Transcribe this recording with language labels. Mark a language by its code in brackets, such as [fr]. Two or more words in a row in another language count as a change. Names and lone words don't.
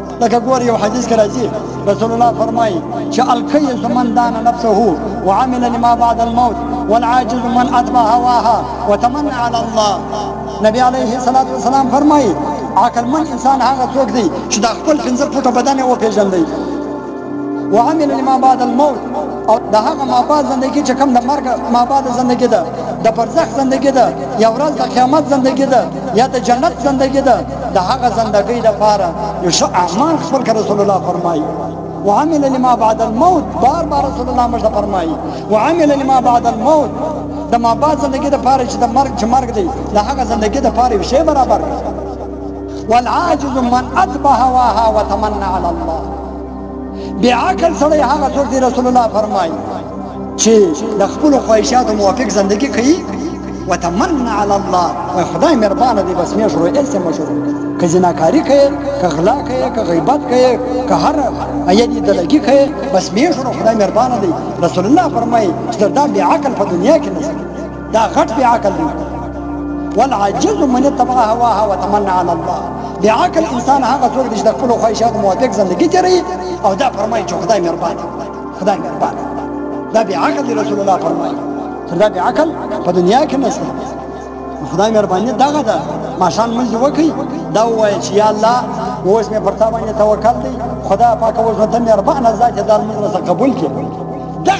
[ps] لکه ګور یو حدیث کې راځي رسول الله فرمایي چې [ar] الکیس من دان نفسه وعمل لما بعد الموت والعاجز من اتبع هواها وتمنى على الله. [ps] نبی [ar] علیه الصلاة والسلام [ps] فرمایي عقلمن انسان هغه څوک دی چې د خپل 15 فوټه بدن یې وپېژندی [ar] وعمل لما بعد الموت [ps] او د هغه ما بعد زندگی چې کوم د مرګ ما بعد زندگی ده د برزخ زندگی ده یا ورځ د قیامت زندگی ده یا د جنت زندگی ده د هغه زندگی د پاره یو ښه اعمال خپل کړه رسول الله فرمایي [ar] وعمل لما بعد الموت [ps] بار بار رسول الله مجد فرمایي [ar] وعمل لما بعد الموت [ps] د ما بعد زندگی د پاره چې د مرګ دی د هغه زندگی د پاره یو شی برابر [ar] والعاجز من اتبع هواها وتمنى على الله. [ps] بعقل سړی هغه څوک دی رسول الله فرمایي چې د خپل خواهشاتو موافق زندگی کوي [ar] وتمنى على الله [ps] و خدای مهربانه دی بس مې شروع ایسته مشروع که زناکاری کوي که غلا کوي که غیبت کوي که هر ایدی دلګي کوي بس مې شروع خدای مهربانه دی. رسول الله فرمایي چې دا بعقل په دنیا کې نشته دا غټ بعقل دی. [ar] والعاجز من اتبع هواها وتمنى على الله. [ps] بعقل انسان هغه څوک دی چې د خپل خواهشاتو موافق زندگی کوي او دا فرمایي چې خدای مهربان خدای مهربان دا بعقل رسول الله فرمایي دا بعقل په دنیا کې نشته. خدای مهرباني دغه ده ماشان منځ وکي دا وایي چې یا الله اوس مې پر تا باندې توکل دی خدای پاک اوس ته مهربان ذات دې منځ قبول کړي دغه